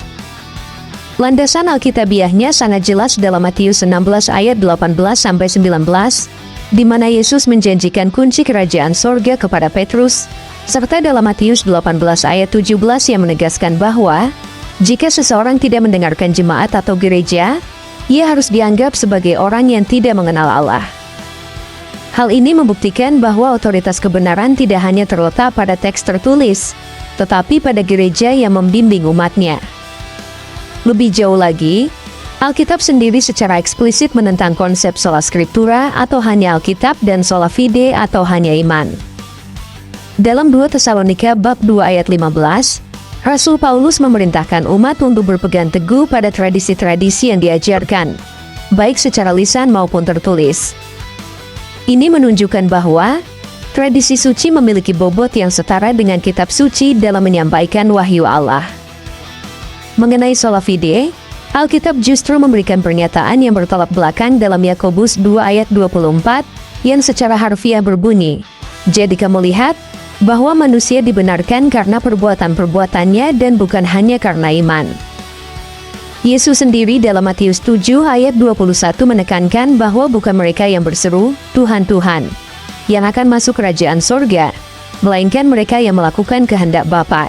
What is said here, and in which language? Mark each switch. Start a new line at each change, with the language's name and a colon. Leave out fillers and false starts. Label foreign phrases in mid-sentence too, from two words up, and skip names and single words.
Indonesian: Landasan Alkitabiahnya sangat jelas dalam Matius 16 ayat 18-19, di mana Yesus menjanjikan kunci kerajaan sorga kepada Petrus, serta dalam Matius 18 ayat 17 yang menegaskan bahwa, jika seseorang tidak mendengarkan jemaat atau gereja, ia harus dianggap sebagai orang yang tidak mengenal Allah. Hal ini membuktikan bahwa otoritas kebenaran tidak hanya terletak pada teks tertulis, tetapi pada gereja yang membimbing umatnya. Lebih jauh lagi, Alkitab sendiri secara eksplisit menentang konsep
Latin: sola scriptura
Indonesian: atau hanya Alkitab dan
Latin: sola fide
Indonesian: atau hanya iman. Dalam 2 Tesalonika bab 2 ayat 15, Rasul Paulus memerintahkan umat untuk berpegang teguh pada tradisi-tradisi yang diajarkan, baik secara lisan maupun tertulis. Ini menunjukkan bahwa tradisi suci memiliki bobot yang setara dengan kitab suci dalam menyampaikan wahyu Allah. Mengenai
Latin: sola fide,
Indonesian: Alkitab justru memberikan pernyataan yang bertolak belakang dalam Yakobus 2 ayat 24 yang secara harfiah berbunyi, "Jadi kamu lihat bahwa manusia dibenarkan karena perbuatan-perbuatannya dan bukan hanya karena iman." Yesus sendiri dalam Matius 7 ayat 21 menekankan bahwa bukan mereka yang berseru, "Tuhan, Tuhan," yang akan masuk kerajaan sorga, melainkan mereka yang melakukan kehendak Bapa.